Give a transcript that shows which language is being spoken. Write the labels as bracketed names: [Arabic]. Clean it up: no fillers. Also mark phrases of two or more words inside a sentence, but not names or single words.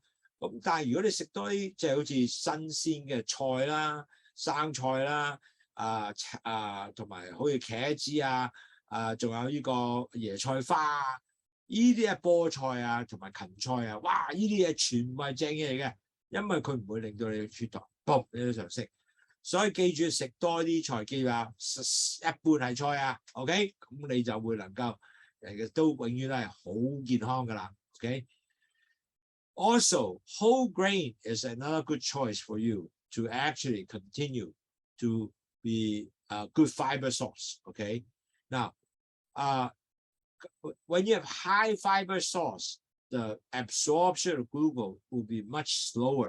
[Cantonese] 咁但係如果你食多啲即係好似新鮮嘅菜啦、生菜啦、同埋好似茄子啊，仲有呢個椰菜花啊，呢啲係菠菜啊同埋芹菜啊，哇！呢啲嘢全部係正嘢嚟嘅，因為佢唔會令到你血糖嘣你都上升。所以記住食多啲菜，記住啊，一半係菜啊 ，OK？咁你就會能夠都永遠都係好健康噶啦 [English] ，OK？Also, whole grain is another good choice for you to actually continue to be a good fiber source. Okay. Now, when you have high fiber source, the absorption of glucose will be much slower.